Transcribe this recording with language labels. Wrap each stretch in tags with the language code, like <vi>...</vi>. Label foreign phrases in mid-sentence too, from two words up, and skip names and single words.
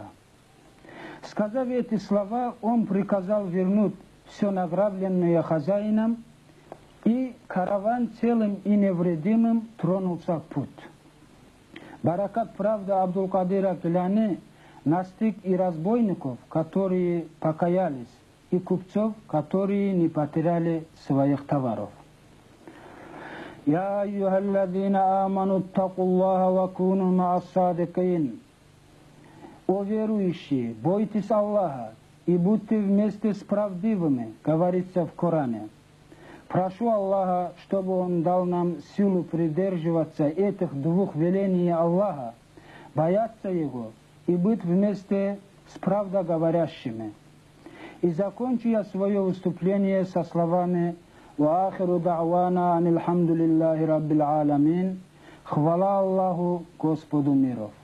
<ru>Сказав эти слова, он приказал вернуть все награбленное хозяином, и караван целым и невредимым тронулся в путь. Баракат правда Абдул-Кадира Килани настиг и разбойников, которые покаялись, и купцов, которые не потеряли своих товаров.</ru> <ar>«يا أيها الذين آمنوا اتقوا الله وكونوا مع الصادقين».</ar> <ru>О верующие, бойтесь Аллаха и будьте вместе с правдивыми, говорится в Коране. Прошу Аллаха, чтобы Он дал нам силу придерживаться этих двух велений Аллаха, бояться Его и быть вместе с правдоговорящими. И закончу я свое выступление со словами</ru> <ar>«وآخر دعوانا أن الحمد لله رب العالمين».</ar> <ru>Хвала Аллаху, Господу миров.</ru>